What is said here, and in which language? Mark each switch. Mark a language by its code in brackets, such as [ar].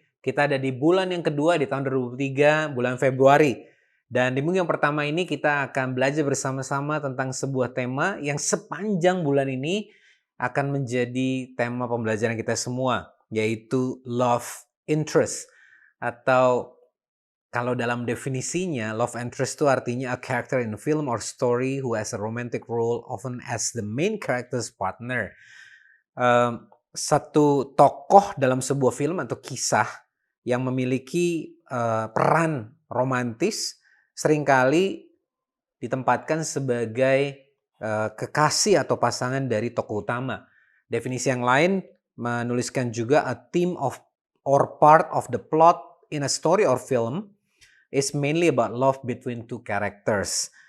[id] Kita ada di bulan yang kedua di tahun 2023, bulan Februari. Dan di minggu yang pertama ini kita akan belajar bersama-sama tentang sebuah tema yang sepanjang bulan ini akan menjadi tema pembelajaran kita semua, yaitu love interest. Atau kalau dalam definisinya, love interest itu artinya [en] a character in a film or story who has a romantic role often as the main character's partner. [id] Satu tokoh dalam sebuah film atau kisah yang memiliki peran romantis seringkali ditempatkan sebagai kekasih atau pasangan dari tokoh utama. Definisi yang lain menuliskan juga [en] a theme of or part of the plot in a story or film is mainly about love between two characters.